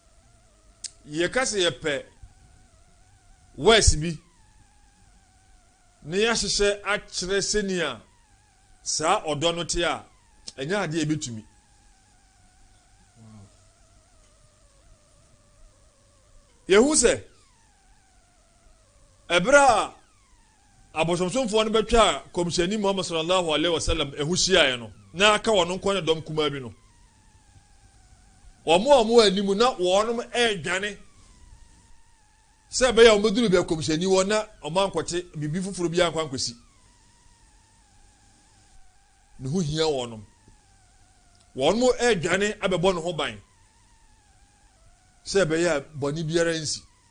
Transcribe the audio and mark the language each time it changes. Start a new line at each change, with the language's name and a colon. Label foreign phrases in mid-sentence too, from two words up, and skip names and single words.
Akan: yɛka sɛ yɛpɛ west bi ne yɛahyehyɛ akyerɛ sɛnia saa ɔdɔ no te a ɛnyɛ adeɛ ɛbɛtumi. Yɛhu sɛ ɛberɛ a abosomsomfoɔ no bɛtwa kɔmhyɛni Muhammad
Arabic: صلى الله عليه وسلم
Akan: ɛho hyiaeɛ no na aka wɔn nkɔ ne dɔm kumaa bi no, wɔn anim na wɔn ɛredwane sɛ ɛbɛyɛ a wɔn bɛduru bɛyɛ kɔmhyɛni wɔ na wɔn ankɔte biribi foforɔ bi ankɔ ankɔsi ne ho hia wɔn ɛredwane abɛbɔ ne ho ban sɛ ɛbɛyɛ a bɔne biara nsi.